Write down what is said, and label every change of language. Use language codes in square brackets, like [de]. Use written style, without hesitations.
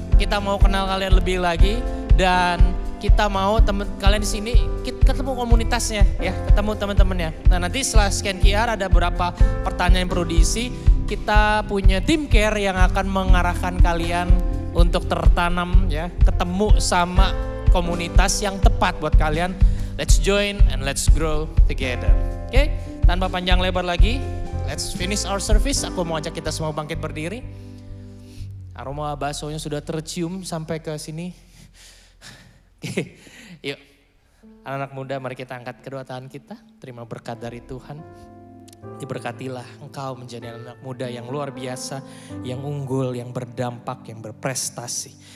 [id] Kita mau kenal kalian lebih lagi dan kita mau kalian di sini ketemu komunitasnya ya, ketemu teman-temannya. Nah, nanti setelah scan QR ada beberapa pertanyaan yang perlu diisi. Kita punya tim care yang akan mengarahkan kalian untuk tertanam ya, ketemu sama komunitas yang tepat buat kalian. [en] Let's join and let's grow together. [id] Oke, tanpa panjang lebar lagi, [en] let's finish our service. [id] Aku mau ajak kita semua bangkit berdiri. Aroma baksonya sudah tercium sampai ke sini. Oke, yuk. Anak-anak muda, mari kita angkat kedua tangan kita. Terima berkat dari Tuhan. Diberkatilah engkau menjadi anak muda yang luar biasa, yang unggul, yang berdampak, yang berprestasi.